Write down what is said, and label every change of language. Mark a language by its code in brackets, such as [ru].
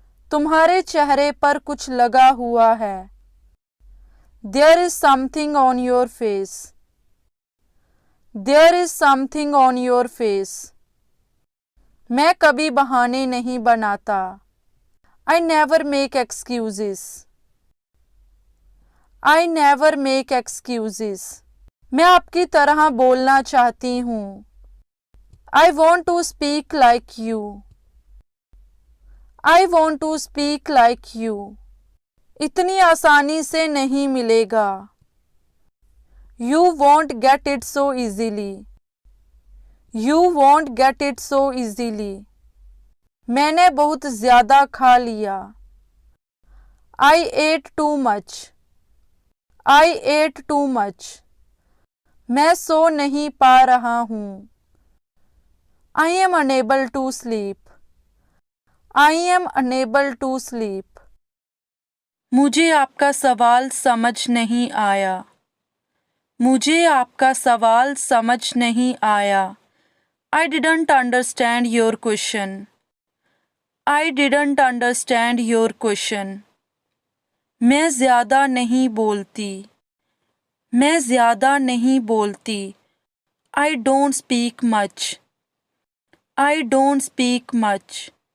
[hi] तुम्हारे चेहरे पर कुछ लगा हुआ है. [en] There is something on your face. There is something on your face. [hi] मैं कभी बहाने नहीं बनाता. [en] I never make excuses. I never make excuses. [hi] मैं आपकी तरह बोलना चाहती हूँ. [en] I want to speak like you. I want to speak like you. [hi] इतनी आसानी से नहीं मिलेगा. [en] You won't get it so easily. You won't get it so easily. [hi] मैंने बहुत ज़्यादा खा लिया. [en] I ate too much. I ate too much. [hi] मैं सो नहीं पा रहा हूँ. [en] I am unable to sleep. I am unable to sleep. [hi] मुझे आपका सवाल समझ नहीं आया. मुझे आपका सवाल समझ नहीं आया. [en] I didn't understand your question. I didn't understand your question. [hi] मैं ज़्यादा नहीं बोलती. मैं ज़्यादा नहीं बोलती. [en] I don't speak much. I don't speak much.